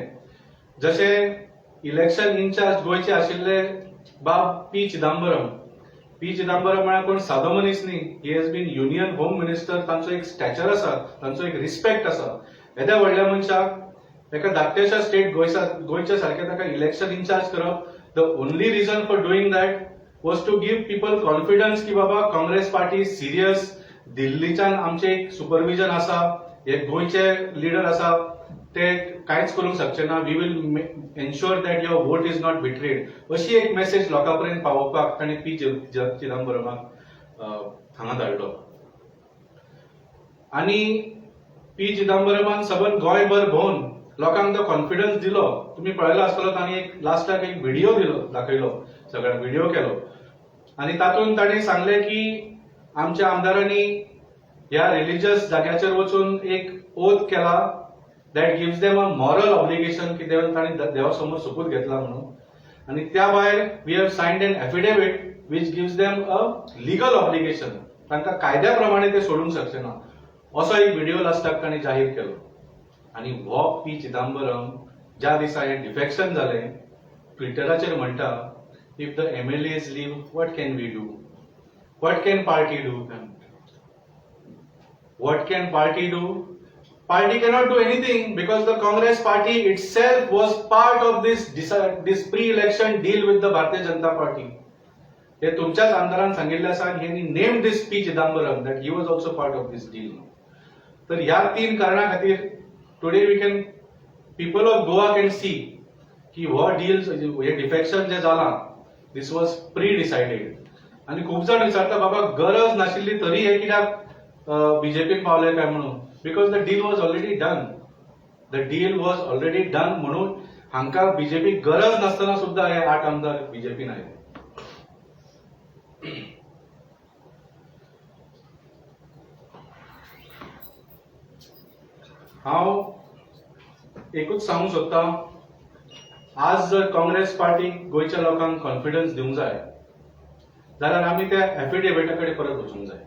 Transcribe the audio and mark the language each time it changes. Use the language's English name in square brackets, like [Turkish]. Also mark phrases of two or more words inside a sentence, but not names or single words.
[Konkani] जशें [English] election in-charge [Konkani] गोंयचे आशिल्ले बाब पी चिदंबरम. पी चिदंबरम म्हळ्यार कोण सादो मनीस न्ही. [English] he has been Union Home Minister. [Konkani] तांचो एक स्टॅचर आसा, तांचो एक रिस्पेक्ट आसा. येद्या व्हडल्या मनशाक एका धाकट्याशा स्टेट गोंयच्या सारख्या ताका [English] election in-charge [Konkani] करप. [English] The only reason for doing that was to give people confidence [Konkani] की बाबा काँग्रेस पार्टी सिरियस. दिल्लीच्यान आमचे एक सुपरविजन आसा. हे गोंयचे लिडर आसा ते कांयच करूंक शकचे ना. [English] We will ensure that your vote is not betrayed. [Konkani] अशी एक मेसेज लोकां पर्यंत पावोवपाक ताणें पी चिदंबरमाक हांगा धाडलो. आनी पी चिदंबरमान सबंद गोंयभर भोंवन लोकांक तो कॉन्फिडन्स दिलो. तुम्ही पळयलो आसतलो तांणी एक लास्टाक एक व्हिडिओ दाखयलो, सगळ्यांक व्हिडिओ केलो आनी तातूंत ताणें सांगलें की आमच्या आमदारांनी ह्या रिलिजियस जाग्याचेर वचून एक ओथ केला [English] that gives them a moral obligation [Konkani] की ताणें देवा समोर सोपूत घेतला म्हणून. आनी त्या भायर [English] we have signed an affidavit which gives them a legal obligation. [Konkani] तांकां कायद्या प्रमाणे ते सोडूंक शकचे ना असो एक व्हिडिओ लास्टाक ताणें जाहीर केलो. आनी हो पी चिदंबरम ज्या दिसा हें डिफेक्शन जालें ट्विटराचेर म्हणटा [English] if the MLAs leave what can we do. What can party do. What can party do. Party cannot do anything because the Congress party itself was part of this pre-election deal with the Bharatiya Janata Party. [Konkani] हे तुमच्याच आमदारान सांगिल्ले आसा आणि [English] he named this P. Chidambaram that he was also part of this deal. [Konkani] तर ह्या 3 कारणां खातीर [English] today people of Goa can see [Konkani] की हो deals हे डिफेक्शन जे जाला [English] this was pre-decided. [Konkani] आणि खूप जाण विचारता बाबा गरज नाशिल्ली तरी हे कित्याक बीजेपीक पावले काय म्हणून. [English] Because the deal was already done. The deal was already done [Konkani] म्हणून हांकां बीजेपी गरज नसताना सुद्धा हे 8 आमदार बीजेपीन आयले. हांव एकूच सांगूंक सोदतां आज जर काँग्रेस पार्टी गोंयच्या लोकांक कॉन्फिडन्स दिवंक जाय जाल्यार आमी त्या एफिडेविटा कडेन परत वचूंक जाय.